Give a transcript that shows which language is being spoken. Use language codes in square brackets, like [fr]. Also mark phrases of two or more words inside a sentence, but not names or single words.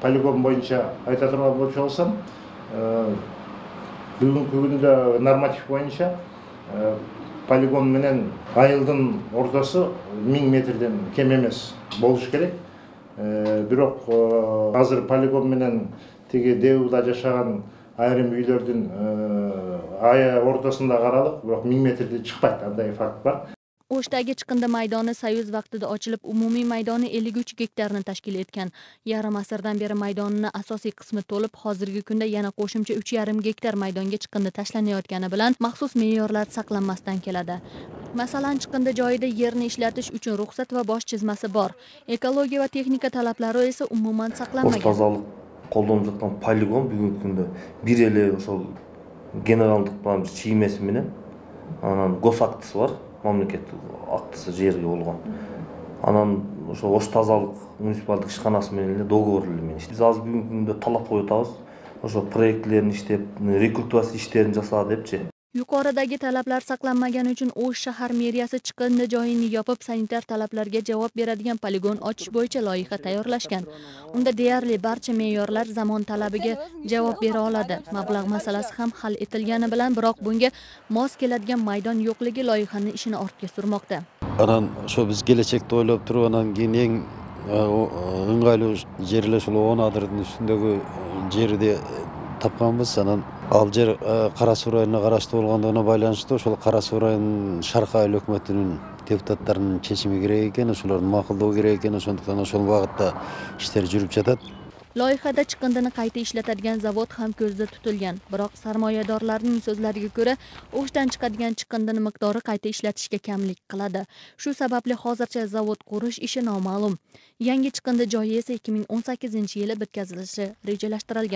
[ky] Полигон боюнча айта турган болсам, бүгүнкү күндө норматив боюнча полигон менен айылдын ортасы 1000 метрден кем эмес болуш керек. Бирок азыр полигон менен тиги Девда жашаган айрым үйлөрдүн ортосунда каралык, бирок 1000 метрден чыкпайт, андай факт бар. [uz] O'shdagi chiqindi maydoni Soyuz vaqtida ochilib, umumiy maydoni 53 gektarni tashkil etgan. Yarim asrdan beri maydonining asosiy qismi to'lib, hozirgi kunda yana qo'shimcha 3,5 gektar maydonga chiqindi tashlanayotgani bilan maxsus me'yorlar saqlanmasdan keladi. Masalan, chiqindi joyida yerni ishlatish uchun ruxsat va bosh chizmasi bor. Ekologiya va texnika talablari esa umuman saqlanmagan. [ky] Tozalik колдонуп жаткан полигон бүгүнкү күндө бир эле ошол генералдык план чиймеси менен анан гос актысы бар. Мамлекеттик актысы жерге болгон. Анан ошо Ош тазалык муниципалдык ишканасы менен эле договор менен иштейбиз. Биз азыр бүгүнкү күндө талап коюп атабыз. Ошо проектлерин иштеп, рекультивация иштерин жасаа депчи. [uz] Yuqoridagi talablar saqlanmagani uchun O'sh shahar meriyasi chiqindi joyini yopib, sanitar talablarga javob beradigan poligon ochish bo'yicha loyiha tayyorlashgan. Unda deyarli barcha me'yorlar zamon talabiga javob bera oladi. Mablag' masalasi ham hal etilgani bilan, biroq bunga mos keladigan maydon yo'qligi loyihani ishini ortga surmoqda. Anan shu biz kelajakda o'ylab turib, anan keyin eng [ky] ыңгайлуу жерлешүү Оонадырдын үстүндөгү жерди тапканбыз. Анан ал жер Кара Суу районуна караштуу болгондугуна байланыштуу ошол Кара Суу районунун Шаркы айыл өкмөтүнүн депутаттарынын чечими керек экен, ошолордун макулдоо керек экен. Ошондуктан ошол багытта иштер жүрүп жатат. [uz] Loyihada chiqindini qayta ishlatadigan zavod ham ko'zda tutilgan. Biroq sarmoyadorlarning so'zlariga ko'ra, O'shdan chiqadigan chiqindini miqdori qayta ishlatishga kamlik qiladi. Shu sababli hozircha zavod qurish ishi noma'lum. Yangi chiqindi joyi esa 2018-yili bitkazilishi rejalashtirilgan.